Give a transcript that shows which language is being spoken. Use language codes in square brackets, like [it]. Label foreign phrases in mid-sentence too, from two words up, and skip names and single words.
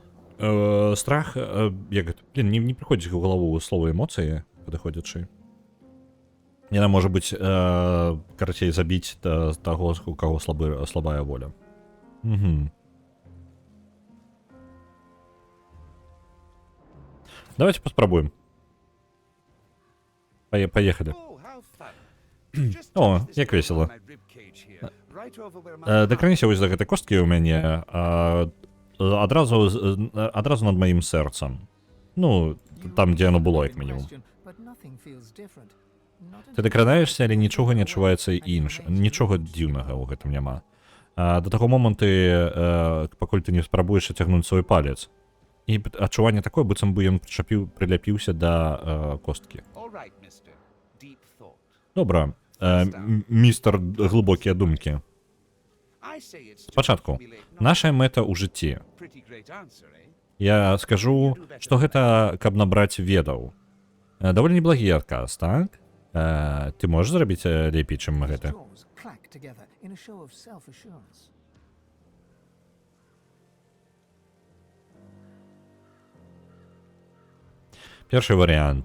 [be] Страх, як гэта, блин, не прыходзіць у галаву слова эмоцыі падыходзячы. Яна можа быць, карацей, забіць таго, у каго слабая воля. Угу. Давайте паспрабуем. [ru] Поехали. [en] Oh, how fun. Just [be] О, [en] touch this [be] як [en] area [be] весела. [en] on my rib cage here, right over where my [be] Дакраніся вось да гэтай косткі ў мяне, адразу над маім сэрцам. Ну, там, дзе яно было, як мінімум. Ты дакранаешся, але нічога не адчуваецца інш. Нічога дзіўнага ў гэтым няма. Да таго моманту, пакуль ты не спрабуеш ацягнуць свой палец. І адчуванне такое, быццам бы ён прыляпіўся да косткі. [en] All right, mister. Deep thought. [be] Добра, містер глыбокія думкі. [en] I say it's to [be] Спачатку, [en] accumulate [be] наша мэта ў жыцці. [en] pretty great answer, eh? [be] Я скажу, што гэта каб набраць ведаў. Даволі неблагі адказ, так? Ты можаш зрабіць лепей, чым гэта? Першы варыянт.